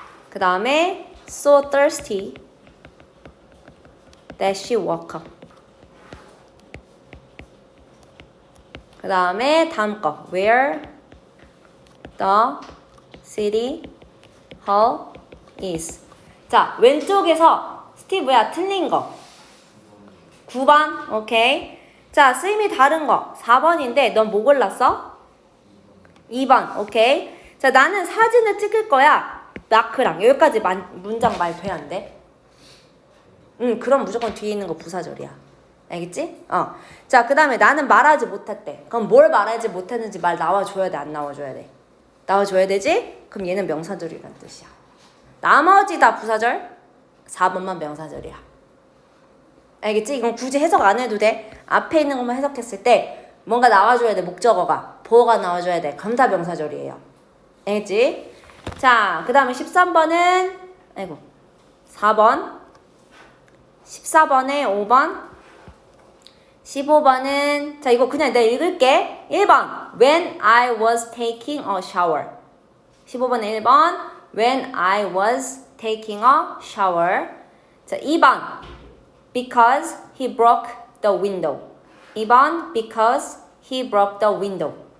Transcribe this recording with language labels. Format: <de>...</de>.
<en>그 다음에 so thirsty that she woke up. 그 다음에 다음 거 where the city hall is.</en> <ko>자, 왼쪽에서 스티브야 틀린 거 9번. 오케이. 자, 쓰임이 다른 거 4번인데 넌 뭐 골랐어? 2번. 오케이. 자, 나는 사진을 찍을 거야. 마크랑 여기까지 문장 말 돼 안 돼? 그럼 무조건 뒤에 있는 거 부사절이야. 알겠지? 자, 그 다음에 나는 말하지 못했대. 그럼 뭘 말하지 못했는지 말 나와줘야 돼, 안 나와줘야 돼? 나와줘야 되지? 그럼 얘는 명사절이란 뜻이야. 나머지 다 부사절, 4번만 명사절이야. 알겠지? 이건 굳이 해석 안 해도 돼. 앞에 있는 것만 해석했을 때 뭔가 나와줘야 돼. 목적어가, 보어가 나와줘야 돼. 그럼 다 명사절이에요. 알겠지? 자, 그 다음에 13번은 4번, 14번에 5번, 15번은 자, 이거 그냥 내가 읽을게.</ko> <en>1번 When I was taking a shower. 15번에 1번 When I was taking a shower. 자, 2번 Because he broke the window. 2번 Because he broke the window.</en>